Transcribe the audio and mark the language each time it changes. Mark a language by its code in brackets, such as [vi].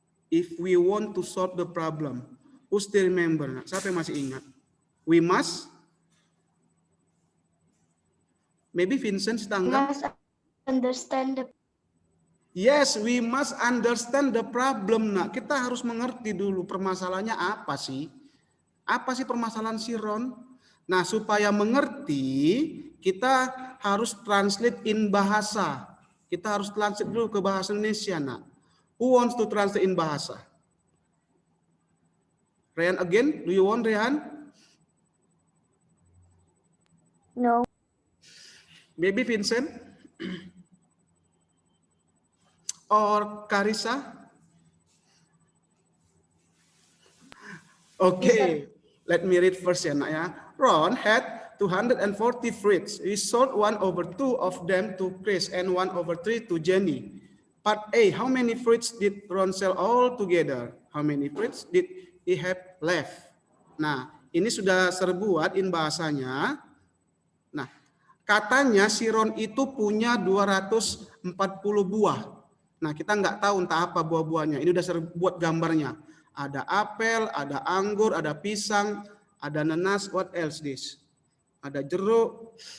[en] If we want to solve the problem, who still remember? Siapa yang masih ingat? We must, maybe Vincent Stangga. Must understand the. Yes, we must understand the problem. [id] Nah, kita harus mengerti dulu permasalahannya apa sih? Apa sih permasalahan si Ron? Nah, supaya mengerti, kita harus translate in bahasa. Kita harus translate dulu ke bahasa Indonesia, nak. Who wants to translate in bahasa? [en] Rehan again, do you want, Rehan? No. Maybe Vincent? Or Karisa? Okay, let me read first ya, nak ya. Ron had 240 fruits. He sold 1/2 of them to Chris and 1/3 to Jenny. Part A, how many fruits did Ron sell all together? How many fruits did he have left? [id] Nah, ini sudah serbuat in bahasanya. Nah, katanya si Ron itu punya 240 buah. Nah, kita nggak tahu entah apa buah-buahnya. Ini udah serbuat gambarnya. Ada apel, ada anggur, ada pisang, ada nanas, what else this? Ada jeruk.